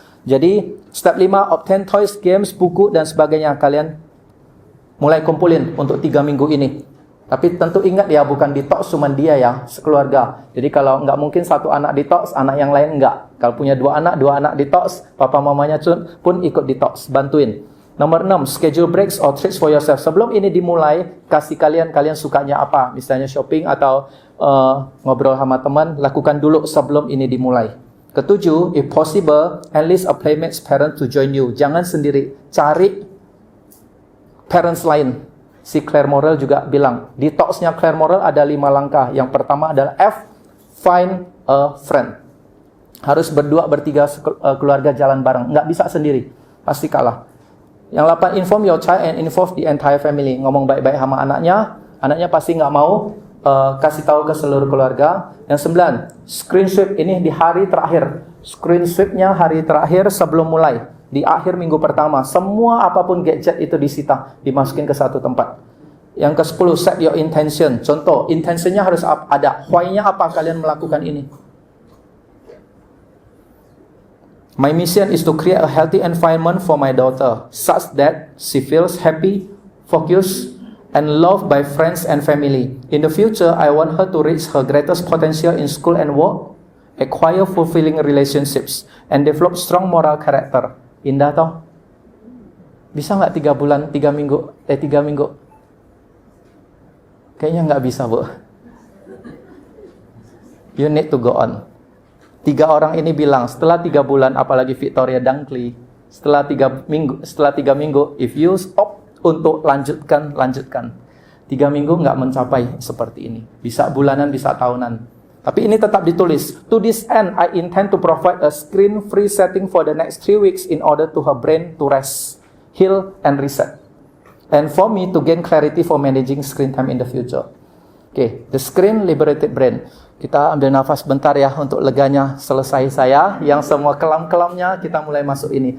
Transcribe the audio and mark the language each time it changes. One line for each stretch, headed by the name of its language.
Indonesian: Jadi step 5,
English: obtain toys, games,
Indonesian: buku dan sebagainya. Kalian mulai kumpulin untuk 3 minggu ini. Tapi tentu ingat ya, bukan detox cuma dia ya, sekeluarga. Jadi kalau nggak mungkin satu anak detox, anak yang lain nggak. Kalau punya 2 anak detox, papa mamanya pun ikut detox, bantuin. Nomor
English: 6, schedule breaks or treats for yourself.
Indonesian: Sebelum ini dimulai, kasih kalian sukanya apa. Misalnya shopping atau ngobrol sama teman, lakukan dulu sebelum ini dimulai. Ketujuh,
English: if possible, enlist a playmate's parent to join you.
Indonesian: Jangan sendiri, cari parents lain. Si Claire Morel juga bilang, detoxnya Claire Morel ada 5 langkah. Yang pertama adalah F,
English: find a friend.
Indonesian: Harus berdua, bertiga, keluarga jalan bareng. Nggak bisa sendiri, pasti kalah. Yang 8,
English: inform your child and involve the entire family.
Indonesian: Ngomong baik-baik sama anaknya pasti nggak mau, kasih tahu ke seluruh keluarga. Yang 9, screen sweep, ini di hari terakhir. Screen sweepnya hari terakhir sebelum mulai. Di akhir minggu pertama, semua apapun gadget itu disita, dimasukin ke satu tempat. Yang ke-10,
English: set your intention.
Indonesian: Contoh, intentionnya harus ada. Why-nya apa kalian melakukan ini?
English: My mission is to create a healthy environment for my daughter, such that she feels happy, focused, and loved by friends and family. In the future, I want her to reach her greatest potential in school and work, acquire fulfilling relationships, and develop strong moral character.
Indonesian: Indah toh? Bisa nggak 3 bulan, 3 minggu? 3 minggu? Kayaknya nggak bisa, Bu.
English: You need to go on.
Indonesian: 3 orang ini bilang, setelah 3 bulan, apalagi Victoria Dunkley, setelah 3 minggu,
English: if you stop
Indonesian: untuk lanjutkan. 3 minggu nggak mencapai seperti ini. Bisa bulanan, bisa tahunan. Tapi ini tetap ditulis.
English: To this end, I intend to provide a screen-free setting for the next 3 weeks in order to her brain to rest, heal, and reset. And for me to gain clarity for managing screen time in the future. Okay, the screen liberated brain.
Indonesian: Kita ambil nafas bentar ya untuk leganya selesai saya. Yang semua kelam-kelamnya kita mulai masuk ini.